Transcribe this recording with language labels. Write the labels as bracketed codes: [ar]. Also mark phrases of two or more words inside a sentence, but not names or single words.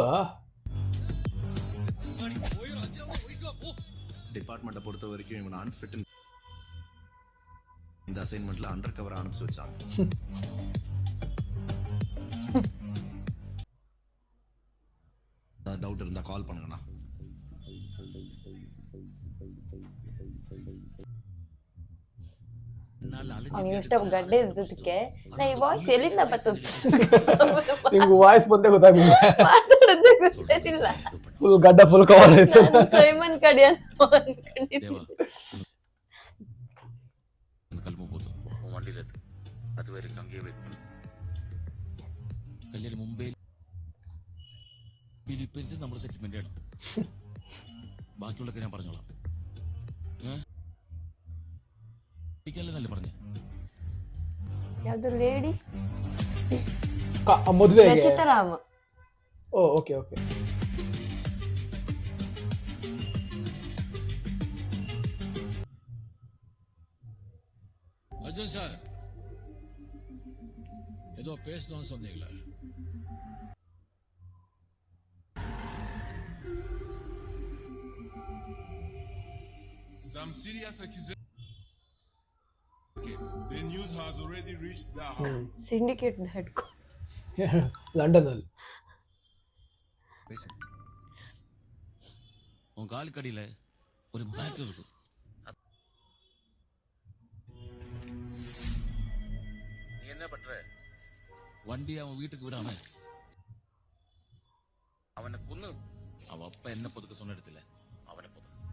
[ta] டிபார்ட்மெண்ட்டை பொறுத்த வரைக்கும் இவன் அன்ஃபிட். இந்த அசைன்மெண்ட்ல [en] under cover [ta] அனுப்பிச்சு வச்சாங்க. டவுட் இருந்தா கால் பண்ணுங்கண்ணா. [kn] ಅವ್ನು ಇಷ್ಟ ಗಡ್ಡೆ ಇದ್ದದಕ್ಕೆ ನಾ ಈ ವಾಯ್ಸ್ ಎಲ್ಲಿಂದ ಬರ್ತದೆ ನಿಮ್ಗೆ ವಾಯ್ಸ್ ಬಂದೇ ಗೊತ್ತಾಗ್ಲಿಲ್ಲ. ಮಾತಾಡೋದೇ ಗೊತ್ತಿಲ್ಲ. ಫುಲ್ ಗಡ್ಡ [en] full cover [kn] ಆಯ್ತು. ಸೈಮನ್ ಕಡೆ ಅಂತ ಅನ್ಕೊಂಡಿದ್ದೆ. [ta] கிளம்பும்போது வண்டியில் இருக்கு. அது வரைக்கும் அங்கேயே வெயிட் பண்ணு. கல்யாணம் மும்பை [ml] ഫിലിപ്പീൻസിൽ നമ്മൾ സെറ്റിൽമെന്റ് ആണ്. ബാക്കിയുള്ളൊക്കെ ഞാൻ പറഞ്ഞോളാം. നല്ല പറഞ്ഞു. [kn] ಯಾವ್ದು ಲೇಡಿ ಮದುವೆಗೆ ರಚಿತಾರಾಮ. ಓ ಓಕೆ ಓಕೆ. [ta] அர்ஜுன் சார் ஏதோ பேசணும்னு சொன்னீங்களா? [en] Some serious accusation. The news has already reached Daha. syndicate head [kn] ಲಂಡನ್ನಲ್ಲಿ. [ta] உன் காலுக்கடியில ஒரு மேட்டர் இருக்கும். நீ என்ன பண்ற? வண்டி அவன் வீட்டுக்கு விடாம அவனை கொன்னு அவன் அப்பா என்ன பொதுக்க சொன்ன இடத்துல அவனை பொது.